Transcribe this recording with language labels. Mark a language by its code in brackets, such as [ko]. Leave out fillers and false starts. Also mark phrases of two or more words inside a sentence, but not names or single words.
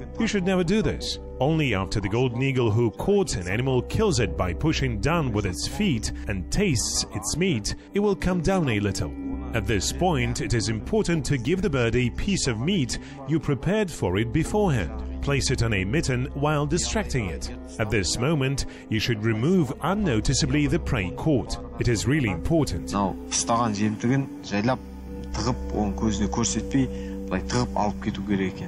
[en] You should never do this. Only after the golden eagle who caught an animal kills it by pushing down with its feet and tastes its meat, it will come down a little. At this point, it is important to give the bird a piece of meat you prepared for it beforehand. Place it on a mitten while distracting it. At this moment, you should remove unnoticeably the prey caught. It is really important. Now, [kk] ұстаған жемтігін жайлап тығып, оның көзіне көрсетпей, былай тығып алып кету керек екен.